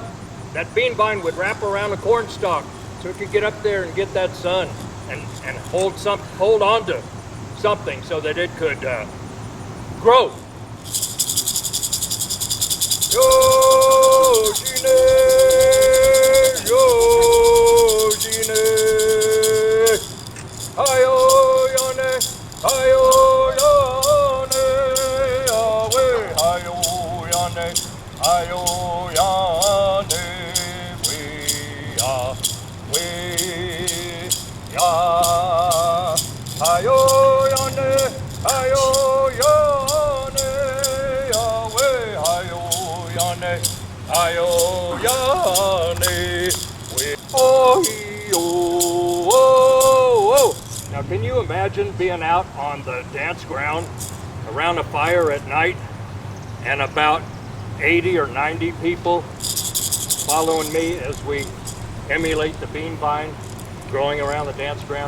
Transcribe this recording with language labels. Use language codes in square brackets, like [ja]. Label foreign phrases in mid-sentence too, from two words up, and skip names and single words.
[en] That bean vine would wrap around the corn stalk so it could get up there and get that sun and hold on to something so that it could grow. Yo, Gine, yo, Gine, ayo, yone, ayo, yone, awe, ayo, yone, ayo, yone, we ya, ayo, yone, ayo, yone, awe, ayo, yone, ayo, yone, we, oh, oh. Now, can you imagine being out on the dance ground around a fire at night and about 80 or 90 people following me as we emulate the bean vine growing around the dance ground?